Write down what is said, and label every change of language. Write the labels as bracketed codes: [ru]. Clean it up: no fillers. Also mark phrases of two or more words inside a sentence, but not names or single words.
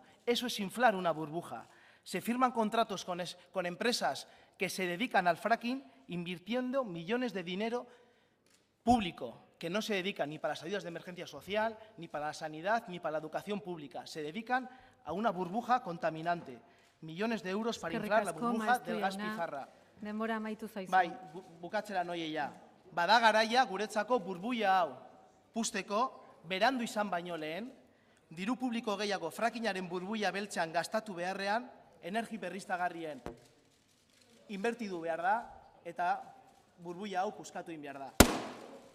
[es] Eso es inflar una burbuja. Se firman contratos con empresas que se dedican al fracking, invirtiendo millones de dinero público, que no se dedican ni para las ayudas de emergencia social, ni para la sanidad, ni para la educación pública. Se dedican a una burbuja contaminante. Millones de euros para inflar la burbuja del gas pizarra. [eu] Denbora amaitu zaizu. Bai, bukatzera noieia. Bada garaia guretzako burbuila hau puzteko, berandu izan baino lehen, diru publiko gehiago frackingaren burbuila beltzean gastatu beharrean, energi berriztagarrien inbertidu behar da eta burbuila hau puskatu egin behar da.